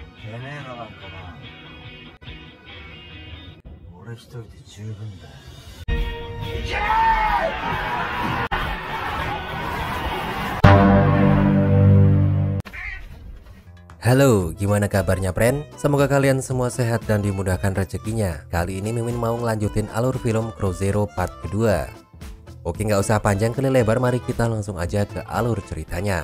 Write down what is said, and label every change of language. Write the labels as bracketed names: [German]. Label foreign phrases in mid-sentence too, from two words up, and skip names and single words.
[Japanese] てめえのなんかな、俺一人で十分だよ。いけー！ [Indonesian] Halo, gimana kabarnya friend? Semoga kalian semua sehat dan dimudahkan rezekinya. Kali ini Mimin mau ngelanjutin alur film Crozero part kedua. Oke, nggak usah panjang kali lebar, mari kita langsung aja ke alur ceritanya.